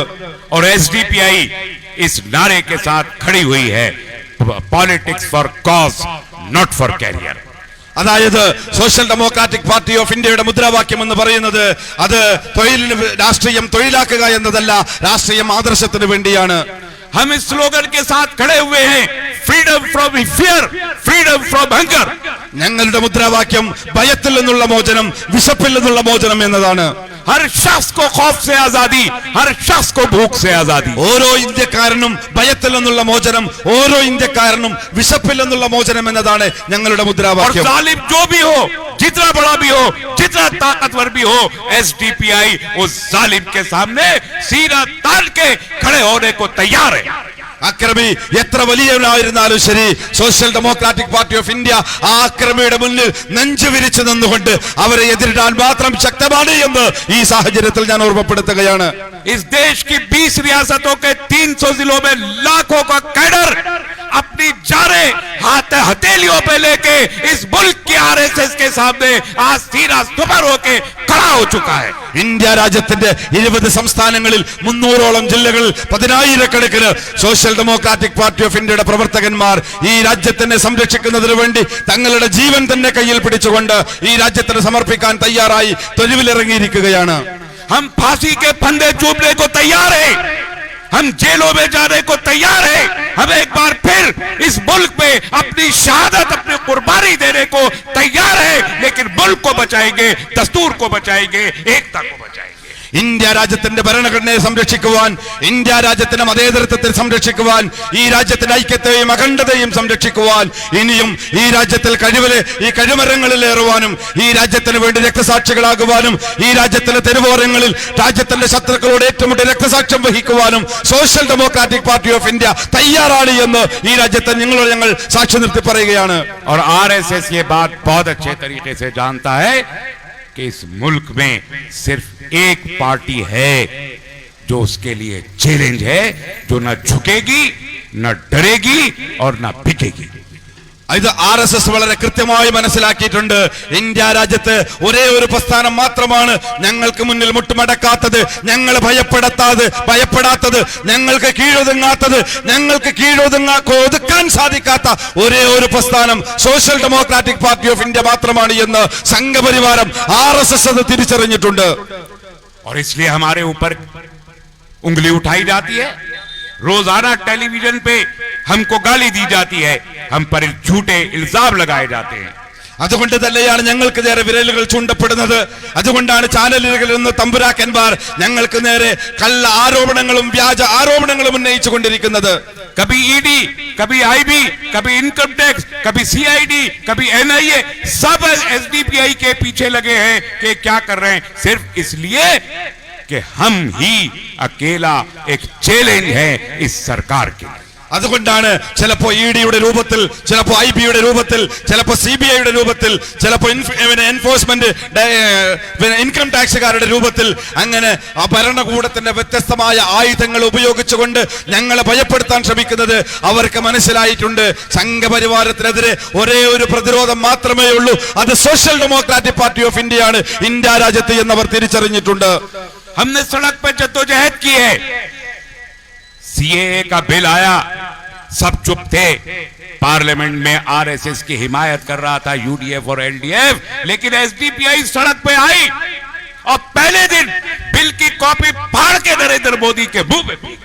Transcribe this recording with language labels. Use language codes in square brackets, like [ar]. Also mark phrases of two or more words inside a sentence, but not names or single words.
[hi] और एसडीपीआई इस नारे के साथ खड़ी हुई है, [en] politics for cause not for career. [ml] അതായത് സോഷ്യൽ ഡെമോക്രാറ്റിക് പാർട്ടി ഓഫ് ഇന്ത്യയുടെ മുദ്രാവാക്യം എന്ന് പറയുന്നത് അത് രാഷ്ട്രീയം തൊഴിലാക്കുക എന്നതല്ല, രാഷ്ട്രീയം ആദർശത്തിന് വേണ്ടിയാണ്. [hi] हम इस स्लोगन के साथ खड़े हुए हैं, [en] freedom from fear, freedom from hunger. [ml] ഞങ്ങളുടെ മുദ്രാവാക്യം ഭയത്തിൽ നിന്നുള്ള മോചനം, വിശപ്പിൽ നിന്നുള്ള മോചനം എന്നതാണ്. [hi] हर शख्स को खौफ से आजादी, हर शख्स को भूख से आजादी. [ml] ഓരോ ഇന്ത്യക്കാരനും ഭയത്തിൽ നിന്നുള്ള മോചനം, ഓരോ ഇന്ത്യക്കാരനും വിശപ്പിൽ നിന്നുള്ള മോചനം എന്നതാണ് ഞങ്ങളുടെ [hi] और [ml] മുദ്രാവാക്യം. [hi] जालिम जो भी हो, जितना बड़ा भी हो, जितना ताकतवर भी हो, एसडीपीआई उस जालिम के सामने सीना तान के खड़े होने को तैयार है. [ml] അക്രമി എത്ര വലിയവനായിരുന്നാലും ശരി, സോഷ്യൽ ഡെമോക്രാറ്റിക് പാർട്ടി ഓഫ് ഇന്ത്യ ആ അക്രമിയുടെ മുന്നിൽ നെഞ്ചു വിരിച്ചു നിന്നുകൊണ്ട് അവരെ എതിരിടാൻ മാത്രം ശക്തമാണ് എന്ന് ഈ സാഹചര്യത്തിൽ ഞാൻ ഓർമ്മപ്പെടുത്തുകയാണ്. [hi] इस देश की 20 रियासतों के 300 जिलों में लाखों का कैडर अपनी जानें हथेलियों पे लेके इस मुल्क की आरएसएस के सामने आज सीना सुपर होके खड़ा हो चुका है. [ml] ഇന്ത്യ രാജ്യത്തിന്റെ 20 സംസ്ഥാനങ്ങളിൽ 300ഓളം ജില്ലകളിൽ 10,000കണക്കിന് സോഷ്യൽ ഡെമോക്രാറ്റിക് പാർട്ടി ഓഫ് ഇന്ത്യയുടെ പ്രവർത്തകന്മാർ ഈ രാജ്യത്തിനെ സംരക്ഷിക്കുന്നതിന് വേണ്ടി തങ്ങളുടെ ജീവൻ തന്നെ കയ്യിൽ പിടിച്ചുകൊണ്ട് ഈ രാജ്യത്തിന് സമർപ്പിക്കാൻ തയ്യാറായി തെരുവിലിറങ്ങിയിരിക്കുകയാണ്. [hi] हम फांसी के फंदे चूमने को तैयार हैं, हम जेलों में जाने को तैयार हैं, हम एक बार फिर इस मुल्क में अपनी शहादत, अपनी कुर्बानी देने को तैयार हैं, लेकिन मुल्क को बचाएंगे, दस्तूर को बचाएंगे, एकता को बचाएंगे. [ml] ഇന്ത്യ രാജ്യത്തിന്റെ ഭരണഘടനയെ സംരക്ഷിക്കുവാൻ, ഇന്ത്യ രാജ്യത്തിന്റെ മതേതരത്വത്തെ സംരക്ഷിക്കുവാൻ, ഈ രാജ്യത്തിന്റെ ഐക്യത്തെയും അഖണ്ഡതയും സംരക്ഷിക്കുവാൻ, ഇനിയും ഈ രാജ്യത്തിൽ ഈ കഴിമരങ്ങളിലേറുവാനും, ഈ രാജ്യത്തിന് വേണ്ടി രക്തസാക്ഷികളാകുവാനും, ഈ രാജ്യത്തിലെ തെരുവോരങ്ങളിൽ രാജ്യത്തിന്റെ ശത്രുക്കളോട് ഏറ്റുമുട്ടി രക്തസാക്ഷ്യം വഹിക്കുവാനും സോഷ്യൽ ഡെമോക്രാറ്റിക് പാർട്ടി ഓഫ് ഇന്ത്യ തയ്യാറാണ് എന്ന് ഈ രാജ്യത്തെ ഞങ്ങൾ സാക്ഷി നിർത്തി പറയുകയാണ്. [hi] और आरएसएस ये बात बहुत अच्छे तरीके से जानता है कि इस मुल्क में सिर्फ एक पार्टी है जो उसके लिए चैलेंज है, जो न झुकेगी, न डरेगी और न बिकेगी. [ml] ഇത് RSS വളരെ കൃത്യമായി മനസ്സിലാക്കിയിട്ടുണ്ട്. ഇന്ത്യ രാജ്യത്ത് ഒരേ ഒരു പ്രസ്ഥാനം മാത്രമാണ് ഞങ്ങൾക്ക് മുന്നിൽ മുട്ടുമടക്കാത്തത്, ഞങ്ങൾ ഭയപ്പെടാത്തത്, ഞങ്ങൾക്ക് ഒതുക്കാൻ സാധിക്കാത്ത ഒരേ ഒരു പ്രസ്ഥാനം സോഷ്യൽ ഡെമോക്രാറ്റിക് പാർട്ടി ഓഫ് ഇന്ത്യ മാത്രമാണ് എന്ന് സംഘപരിവാരം RSS അത് തിരിച്ചറിഞ്ഞിട്ടുണ്ട്. [hi] और इसलिए हमारे ऊपर उंगली उठाई जाती है, रोजाना टेलीविजन पे हमको गाली दी जाती है, हम पर झूठे इल्जाम लगाए जाते हैं. [ml] അതുകൊണ്ട് തന്നെയാണ് ഞങ്ങൾക്ക് നേരെ വിരലുകൾ ചൂണ്ടപ്പെടുന്നത്. അതുകൊണ്ടാണ് ചാനലുകളിൽ നിന്ന് തമ്പുരാക്കന്മാർ ഞങ്ങൾക്ക് നേരെ കള്ള ആരോപണങ്ങളും വ്യാജ ആരോപണങ്ങളും ഉന്നയിച്ചു കൊണ്ടിരിക്കുന്നത്. [hi] कभी ईडी, कभी आईबी, कभी [en] income tax, [hi] कभी सीआईडी, कभी एनआईए, सब एसडीपीआई के पीछे लगे हैं कि क्या कर रहे हैं, सिर्फ इसलिए कि हम ही अकेला एक चैलेंज है इस सरकार के लिए। [ml] അതുകൊണ്ടാണ് ചിലപ്പോ ഇഡിയുടെ രൂപത്തിൽ, ചിലപ്പോ ഐബിയുടെ രൂപത്തിൽ, ചിലപ്പോ സിബിഐയുടെ രൂപത്തിൽ, ചിലപ്പോ [en] enforcement income [ml] ടാക്സുകാരുടെ രൂപത്തിൽ അങ്ങനെ ആ ഭരണകൂടത്തിന്റെ വ്യത്യസ്തമായ ആയുധങ്ങൾ ഉപയോഗിച്ചുകൊണ്ട് ഞങ്ങളെ ഭയപ്പെടുത്താൻ ശ്രമിക്കുന്നത് അവർക്ക് മനസ്സിലായിട്ടുണ്ട്. സംഘപരിവാരത്തിനെതിരെ ഒരേ ഒരു പ്രതിരോധം മാത്രമേ ഉള്ളൂ, അത് സോഷ്യൽ ഡെമോക്രാറ്റിക് പാർട്ടി ഓഫ് ഇന്ത്യയാണ്, ഇന്ത്യ രാജ്യത്ത് എന്നവർ തിരിച്ചറിഞ്ഞിട്ടുണ്ട്. [hi] हमने सड़क पर जद्दोजहद की है, सीएए का बिल आया, सब चुप थे, पार्लियामेंट में आरएसएस की हिमायत कर रहा था यूडीएफ और एलडीएफ, लेकिन एसडीपीआई सड़क पे आई और पहले दिन बिल की कॉपी फाड़ के नरेंद्र मोदी के मुंह में।